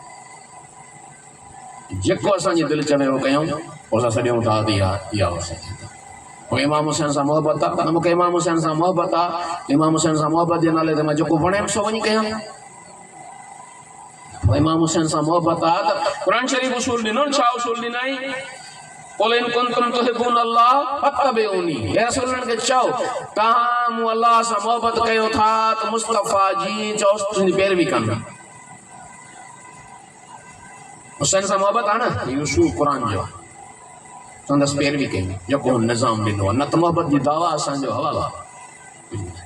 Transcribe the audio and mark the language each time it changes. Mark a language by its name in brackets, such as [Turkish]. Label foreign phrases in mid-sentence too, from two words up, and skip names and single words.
[Sindhi] जेको असांजी दिलि चवे उहो कयूं, पोइ असां सॾियूं था इहा हुसैनियत आहे। इमाम हुसैन सां मोहबत आहे, मूंखे इमाम हुसैन सां मोहबत आहे, इमाम हुसैन सां मोहबत जे नाले ते मां जेको वणे सो वञी कयां। इमाम हुसैन सां मोहबत आहे त क़ुरान शरीफ़ उसूल ॾिनो, छा उसूल ॾिनई? [Arabic] قل إن كنتم تحبون الله فاتبعوني, [Sindhi] हे रसूलनि खे चओ तव्हां मूं अल्लाह सां मोहबत कयो था त मुस्तफ़ा जी तुंहिंजी पैरवी कनि। हुसैन सां मोहबत आहे न, इहो उसूल क़ुरान जो आहे, संदसि पैरवी कई जेको निज़ाम ॾिनो आहे, न त मोहबत जी दावा असांजो हवालो आहे।